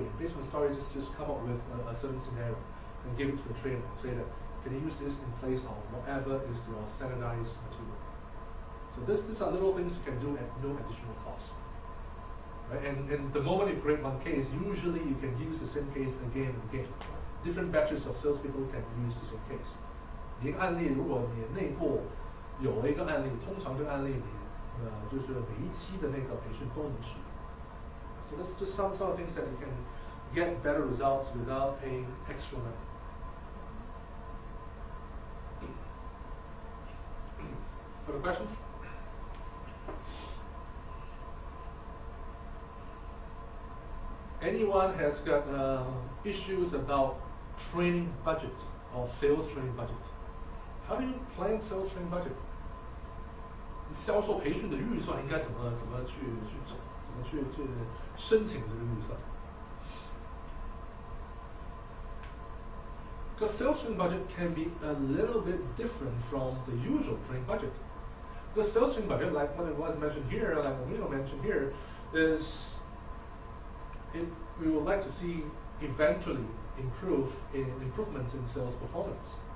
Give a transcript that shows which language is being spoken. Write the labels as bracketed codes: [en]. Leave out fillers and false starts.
[en] And based on the story, just come up with a certain scenario and give it to the trainer and say that, can you use this in place of whatever is your standardized material? So these are little things you can do at no additional cost. Right? And the moment you create one case, usually you can use the same case again and again. Different batches of salespeople can use the same case. [zh] 一个案例，如果你内部有了一个案例，通常这个案例就是每一期的那个培训都能使用。 [en] So that's just some sort of things that you can get better results without paying extra money. Further questions? Anyone has got issues about training budget or sales training budget? How do you plan sales training budget? [zh] 销售培训的预算应该怎么去整，怎么去申请这个预算？ [en] Because sales training budget can be a little bit different from the usual training budget. The sales training budget, like what it was mentioned here, like Emilio mentioned here, is we would like to see eventually improvements in sales performance.